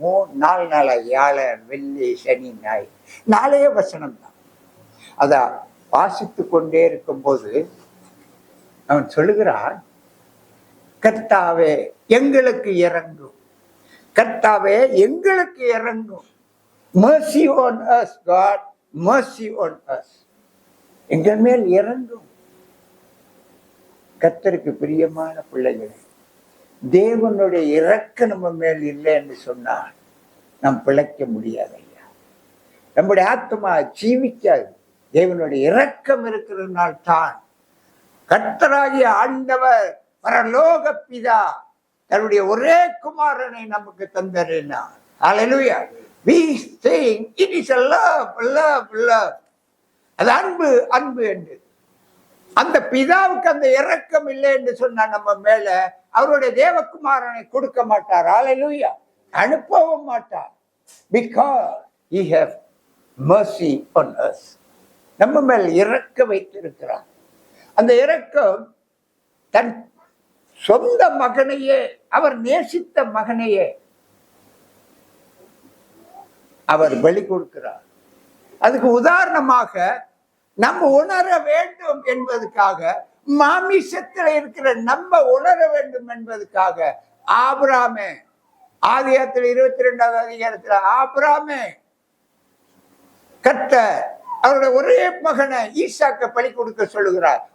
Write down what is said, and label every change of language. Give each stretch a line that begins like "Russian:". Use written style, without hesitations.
Tamil: 4 நாளா, வியாழன், வெள்ளி, சனி, ஞாயிறு, 4 வசனம் தான். அதான் வாசித்து கொண்டே இருக்கும்போது அவன் சொல்லுகிறான், கர்த்தாவே எங்களுக்கு இறங்கும், கர்த்தாவே எங்களுக்கு இறங்கும்.
English: mercy on us God, mercy on us.
Tamil: எங்கள் மேல் இறங்கும். கர்த்தருக்கு பிரியமான பிள்ளைகளே, தேவனுடைய இரக்கம் நம்ம மேல் இல்லை என்று சொன்னால் நாம் பிழைக்க முடியாது ஐயா. நம்முடைய ஆத்மா ஜீவிக்காது. தேவனுடைய இரக்கம் இருக்கிறதுனால் தான் கர்த்தராகிய ஆண்டவர் பரலோக பிதா தன்னுடைய ஒரே குமாரனை நமக்கு தந்தறினார்.
English: Hallelujah. We sing it is a love, love, love.
Tamil: அது அன்பு, அன்பு என்று. அந்த பிதாவுக்கு அந்த இரக்கம் இல்லை என்று சொன்னா நம்ம மேல அவருடைய தேவகுமாரனை கொடுக்க மாட்டார். Hallelujah. அனுப்பவும் மாட்டார்.
English: Because he have mercy on us.
Tamil: நம்ம மேல் இரக்க வைத்திருக்கிறார். அந்த இரக்கம் தன் சொந்த மகனையே, அவர் நேசித்த மகனையே அவர் பலி கொடுக்கிறார். அதுக்கு உதாரணமாக நம்ம உணர வேண்டும் என்பதற்காக, மாமிசத்தில் இருக்கிற நம்ம உணர வேண்டும் என்பதற்காக ஆபிரகாமே, ஆதியாகமத்தில் 22வது அதிகாரத்தில் ஆபிரகாமே கர்த்தர் அவருடைய ஒரே மகனை ஈசாக்க பலி கொடுக்க சொல்லுகிறார்.